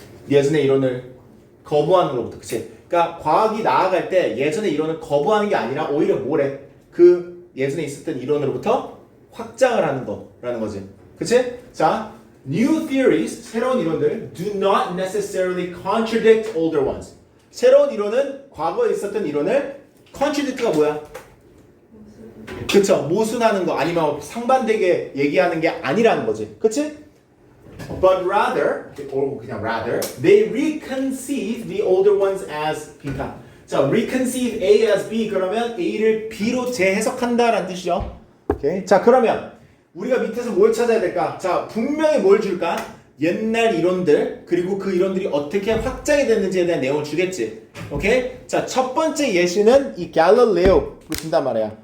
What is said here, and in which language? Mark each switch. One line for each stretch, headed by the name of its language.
Korean: 예전의 이론을 거부하는 것부터, 그치? 그러니까 과학이 나아갈 때 예전의 이론을 거부하는 게 아니라 오히려 뭐래? 그 예전에 있었던 이론으로부터 확장을 하는 거라는 거지, 그치? 자,
English: new theories,
Korean: 새로운 이론들
English: do not necessarily contradict older ones.
Korean: 새로운 이론은 과거에 있었던 이론을 contradict가 뭐야? 그쵸? 모순하는 거 아니면 상반되게 얘기하는 게 아니라는 거지, 그치?
English: But rather, or
Korean: 그냥
English: rather, they reconceive the older ones as 빈칸.
Korean: 자,
English: reconceive A as B
Korean: 그러면 A를 B로 재해석한다라는 뜻이죠. 오케이. 자, 그러면 우리가 밑에서 뭘 찾아야 될까? 자, 분명히 뭘 줄까? 옛날 이론들 그리고 그 이론들이 어떻게 확장이 됐는지에 대한 내용을 주겠지. 오케이? 자, 첫 번째 예시는 이 갈릴레오로 준단 말이야.